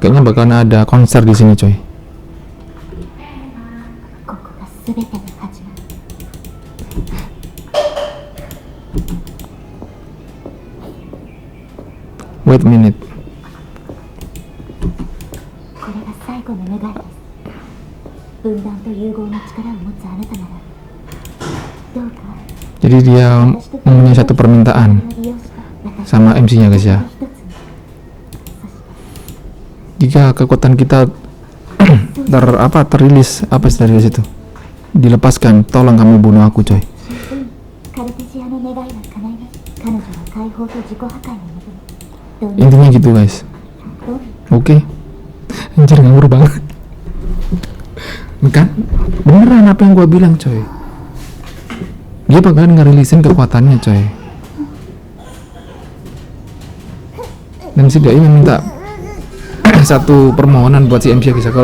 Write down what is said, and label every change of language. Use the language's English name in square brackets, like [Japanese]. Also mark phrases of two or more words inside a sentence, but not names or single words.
[Indonesian] Kayaknya bakalan ada konser di sini coy. [Japanese] ここが全ての始まり [English] Wait a minute. [Japanese] これが最後の願いです分断と融合の力を持つあなたならどうか [Indonesian] Jadi dia mempunyai satu permintaan [Japanese] 利用した私 [Indonesian] sama MC-nya guys ya. [Japanese] 一つ [Indonesian] Jika kekuatan kita terilis apa dari situ, dilepaskan, tolong kamu bunuh aku coy. [Japanese] カルテシアの願いは叶います彼女は解放と自己破壊に臨む [Indonesian] Intinya gitu guys. [Japanese] どう [Indonesian] Oke. Anjir ngawur banget. Kan beneran apa yang gua bilang coy. Dia bakalan ngerilisin kekuatannya coy. Dan si Dai meminta satu permohonan buat si MC guys.